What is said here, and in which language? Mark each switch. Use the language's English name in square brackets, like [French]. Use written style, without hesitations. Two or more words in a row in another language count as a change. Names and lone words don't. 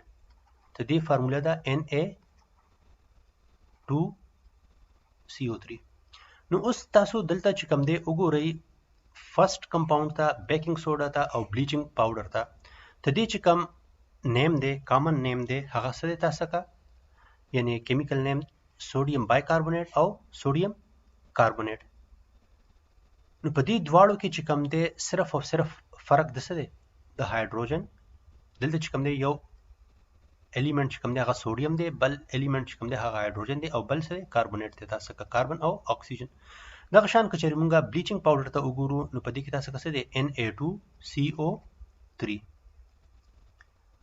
[Pashto] ته دې فارمولا ده Na2CO3. نو اوس تاسو دلته چې کوم دی وګورئ [English] first compound [Pashto] ته [English] baking soda [Pashto] ته او [English] bleaching powder [Pashto] ته ته دې چې کوم نیم دی [English] common name [Pashto] دی هغه څه دی تاسو کا یعنی [English] chemical name sodium bicarbonate [Pashto] او [English] sodium carbonate. [Pashto] نو په دې دواړو کې چې کوم دی صرف او صرف فرق د څه دی د هایدروجن. دلته چې کوم دی یو الیمنٹ چې کوم دی هغه سوډیم دی بل الیمنٹ چې کوم دی هغه هایدروجن دی او بل څه دی کاربونیټ دی تاسو کا کاربن او اکسیجن. دغه شان که چېرې مونږه [English] bleaching powder [Pashto] ته وګورو نو په دې کې تاسو کا څه دی Na2CO3.